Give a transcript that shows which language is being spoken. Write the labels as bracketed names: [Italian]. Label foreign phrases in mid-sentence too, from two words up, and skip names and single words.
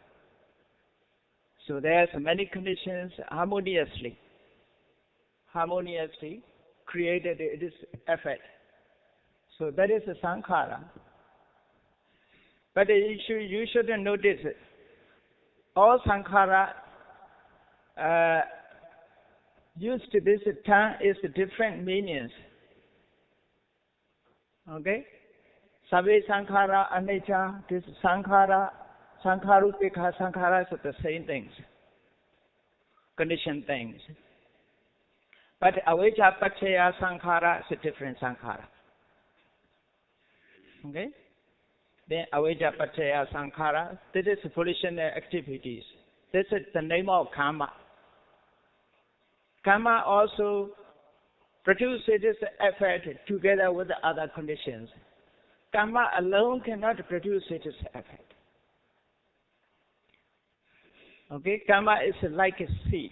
[English] So there's many conditions harmoniously created its effect. So that is a sankhara. But you should notice all sankhara used to this term is different meanings. Okay? [Pali] Sabe sankhara, anicca, [English] this sankhara, [Pali] sankhara upekha, [English] sankhara are the same things. Conditioned things. But [Pali] avijja paccaya sankhara [English] is a different sankhara. Okay? Then [Pali] avijja paccaya sankhara, [English] this is volitional activities. This is the name of karma. Karma also produces its effect together with the other conditions. Karma alone cannot produce its effect. Okay, karma is like a seed.